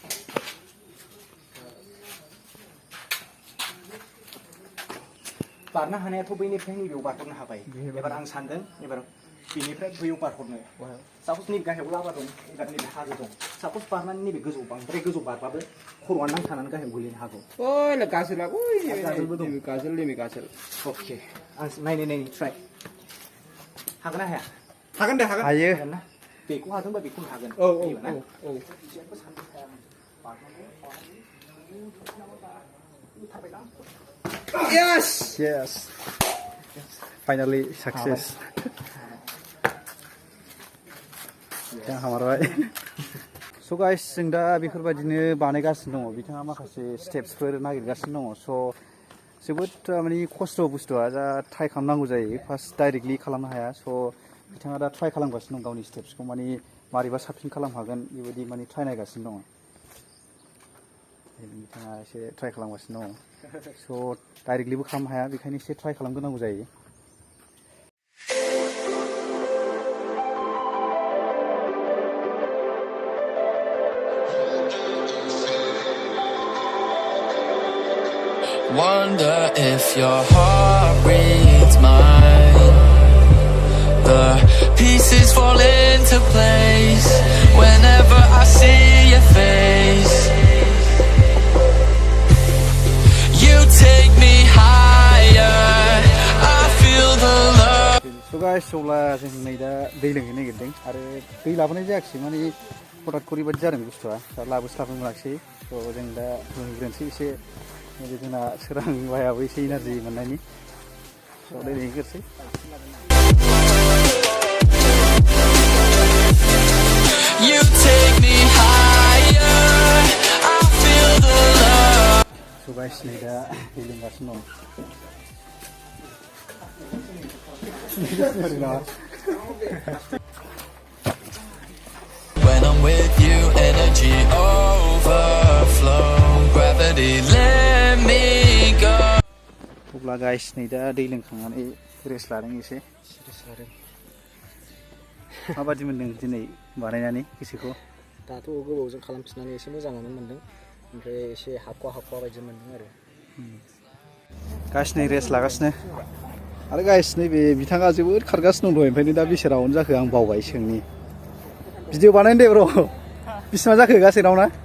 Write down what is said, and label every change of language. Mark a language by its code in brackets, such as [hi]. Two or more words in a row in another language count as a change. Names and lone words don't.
[brx] बारनो हानायाथ' बैनिफ्राय नैबेयाव बारहरनो हाबाय एबार आं सानदों एबार बेनिफ्राय बैयाव बारहरनो सापस नैबे गाहायाव लाभा दं एबार नैबे हाजो दं सापस बारनानै नैबे गोजौ बांद्राय गोजौ बारबाबो खर'आ नांथानानै गाहायाव गोलैनो हागौ गाजोलबो दं गाजोल अके आं नायनाय ट्राइ हागोन ना हाया हागोन दे हायो ना बेखौ हादोंबा बेखौनो हागोन [en] Yes! Finally success. [brx] बिथाङा हामारबाय [en] so guys [brx] जों दा बेफोरबायदिनो बानायगासिनो दङ बिथाङा माखासे स्टेप्सफोर नागिरगासिनो दङ स' जोबोद माने खस्थ' बुस्थुआ दा ट्राइ खालामनांगौ जायो [en] first directly [brx] खालामनो हाया स' बिथाङा दा ट्राइ खालामगासिनो दं गावनि स्टेप्सखौ माने मारैबा साबसिन खालामनो हागोन बेबायदि माने ट्राइ नायगासिनो दङ बिथाङा एसे ट्राइ खालामगासिनो दङ स' डाइरेक्टलिबो खालामनो हाया बेखायनो एसे ट्राइ खालामग्रोनांगौ जायो [en] Wonder if your heart reads mine. The pieces fall into place whenever I see your face. You take me higher. I feel the love. So guys, [brx] अब्ला जों नै दा दै लोंहैनो नागिरदों आरो दै लाबोनाय जायाखिसै माने हठात करि बायदि जादों बुस्थुआ दा लाबोस्लाबनो मोनाखिसै स' जों दा लोंहैग्रोनोसै एसे नैबे जोंना सोरां बायाबो एसे एनार्जि मोननायनि स' दै लोंहैग्रोनोसै [en] You take me higher. I feel the love. So guys, [brx] नै दा दै लोंगासिनो दं [en] When I'm with you, energy overflow. Gravity let me go. [brx] अब्ला गाइस नै दा दै लोंखांनानै रेस्ट लादों एसे माबादि मोन्दों दिनै बानायनानै गोसोखौ दाथ' गोबावजों खालामफिननानै एसे मोजाङानो मोन्दों ओमफ्राय एसे हाखवा बायदि मोन्दों आरो गाइस नै रेस्ट लागासिनो आरो गाइस नैबे बिथाङा जोबोद खारगासिनो दं दहायनिफ्रायनो दा बेसे राउन्ड जाखो आं बावबाय सोंनि भिडिअ बानायनो दे ब्र' बेसेबां जाखो गासै राउन्डआ